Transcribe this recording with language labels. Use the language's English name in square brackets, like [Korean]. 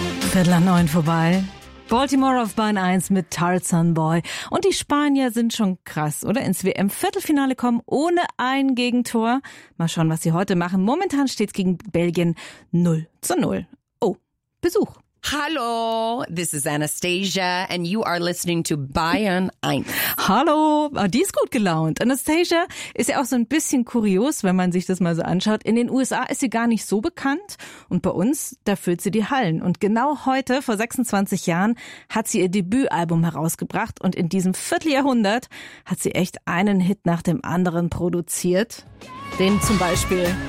[German] Viertel nach neun vorbei. Baltimore auf Bahn 1 mit Tarzan Boy. Und die Spanier sind schon krass, oder? Ins WM-Viertelfinale kommen ohne ein Gegentor. Mal schauen, was sie heute machen. Momentan steht's gegen Belgien 0-0. Oh, Besuch. [English] Hallo, this is Anastasia and you are listening to Bayern 1. [German] Hallo, die ist gut gelaunt. Anastasia ist ja auch so ein bisschen kurios, wenn man sich das mal so anschaut. In den USA ist sie gar nicht so bekannt und bei uns, da füllt sie die Hallen. Und genau heute, vor 26 Jahren, hat sie ihr Debütalbum herausgebracht und in diesem Vierteljahrhundert hat sie echt einen Hit nach dem anderen produziert. Den zum Beispiel...